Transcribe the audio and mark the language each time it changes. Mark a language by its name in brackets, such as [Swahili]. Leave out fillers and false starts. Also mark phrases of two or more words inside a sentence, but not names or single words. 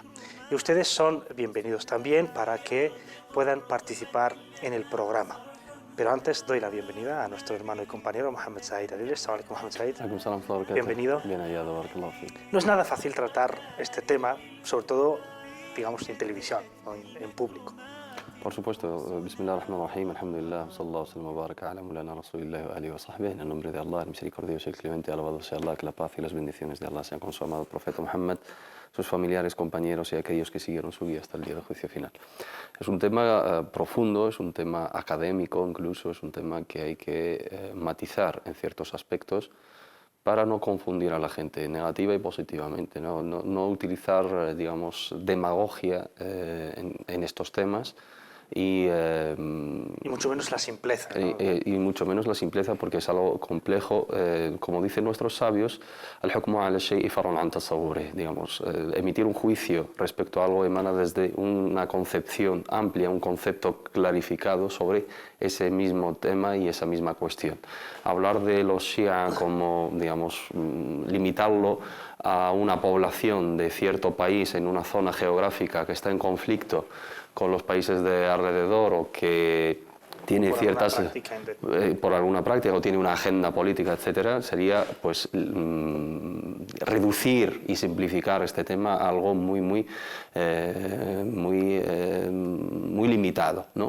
[Spanish] Y ustedes son bienvenidos también para que puedan participar en el programa. Pero antes doy la bienvenida a nuestro hermano y compañero Mohamed Said Adil. [Arabic] السلام عليكم, Mohamed Said. [Spanish] Bienvenido. Bien hallado, [Arabic] بارك الله فيك. [Spanish] No es nada fácil tratar este tema, sobre todo, digamos, en televisión o en público. Por supuesto, [Arabic] بسم الله الرحمن الرحيم، الحمد لله، صلى الله عليه وبارك على مولانا رسول الله وآله وصحبه, [Spanish] en el nombre de Allah, el misericordioso y el clemente, alabado sea Allah, que la paz y las bendiciones de Allah sean con su amado profeta Muhammad, sus familiares, compañeros y aquellos que siguieron su guía hasta el día del juicio final. Es un tema profundo, es un tema académico incluso, es un tema que hay que matizar en ciertos aspectos para no confundir a la gente negativa y positivamente, no utilizar, digamos, demagogia en estos temas. Y mucho menos la simpleza, ¿no? Y mucho menos la simpleza, porque es algo complejo. Como dicen nuestros sabios, [Arabic] الحكم على الشيء فرع عن تصوره, [Spanish] digamos, emitir un juicio respecto a algo emana desde una concepción amplia, un concepto clarificado sobre ese mismo tema y esa misma cuestión. Hablar de los Shia como, digamos, limitarlo a una población de cierto país en una zona geográfica que está en conflicto con los países de alrededor o que tiene por alguna práctica o tiene una agenda política, etcétera, sería pues reducir y simplificar este tema a algo muy limitado, ¿no?